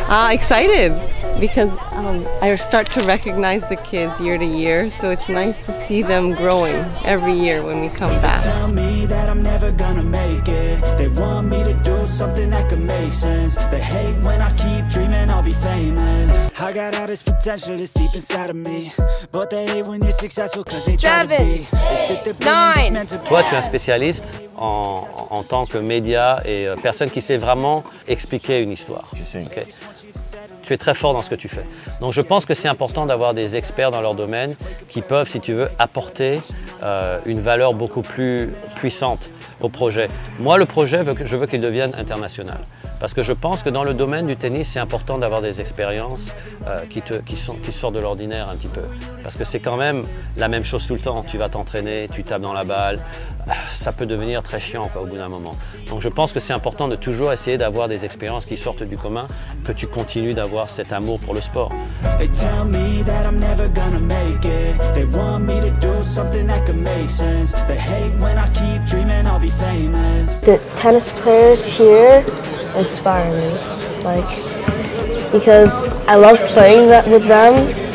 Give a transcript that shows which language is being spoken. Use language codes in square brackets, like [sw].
[en] Excited because I start to recognize the kids year to year, so it's nice to see them growing every year when we come back. Tell me that I'm never gonna make it. They want me to do something that could make sense. They hate when I keep dreaming I'll be famous. I got all this potential that's deep inside of me, but they hate when you're successful cause they try to be. They sit there just meant to be. [fr] Toi, tu es un spécialiste en tant que média et personne qui sait vraiment expliquer une histoire. Je sais. Okay. Tu es très fort dans ce que tu fais. Donc je pense que c'est important d'avoir des experts dans leur domaine qui peuvent, si tu veux, apporter une valeur beaucoup plus puissante au projet. Moi, le projet, je veux qu'il devienne international. Parce que je pense que dans le domaine du tennis, c'est important d'avoir des expériences qui sortent de l'ordinaire un petit peu. Parce que c'est quand même la même chose tout le temps. Tu vas t'entraîner, tu tapes dans la balle. Ça peut devenir très chiant, quoi, au bout d'un moment. Donc je pense que c'est important de toujours essayer d'avoir des expériences qui sortent du commun, que tu continues d'avoir cet amour pour le sport. [en] They tell me that I'm never gonna make it. They want me to do something that could make sense. They hate when I keep dreaming I'll be famous. The tennis players here inspire me, because I love playing with them.